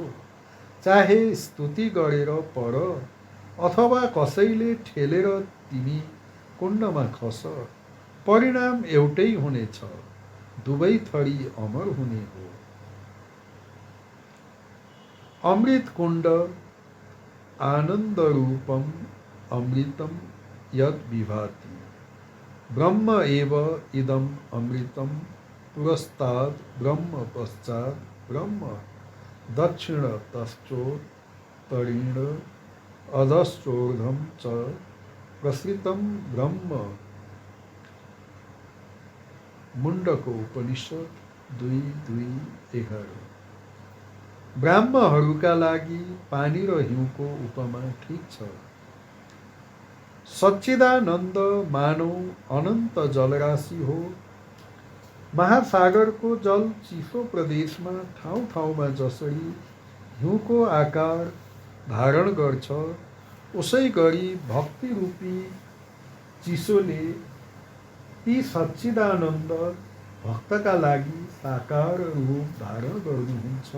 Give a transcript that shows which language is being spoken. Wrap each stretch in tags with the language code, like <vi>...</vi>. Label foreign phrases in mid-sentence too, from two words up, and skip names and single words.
<ne>चाहे स्तुति गरेर पर अथवा कसैले ठेलेर तिमी कुण्डमा खस, परिणाम एउटै हुनेछ, दुवै थरी अमर हुने हो।</ne> <sa>अमृत कुण्ड आनन्दरूपम अमृतम यद विभाति, ब्रह्म एव इदम अमृतम पुरस्ताद ब्रह्म पश्चात ब्रह्म दक्षिण तश्चोत्तरेण अधश्चोर्धं च प्रसृतं ब्रह्म।</sa> <ne>मुण्डको उपनिषद 2:2-11। ब्राह्मणहरूका लागि पानी र हिउँको उपमा ठिक छ। सच्चिदानन्द मानव अनन्त जलराशि हो। महासागरको जल चिसो प्रदेशमा ठाउँ ठाउँमा जसरी हिउँको आकार धारण गर्छ, उसै गरी भक्ति रूपी चिसोले ती सच्चिदानन्द भक्तका लागि साकार रूप धारण गर्नुहुन्छ।</ne>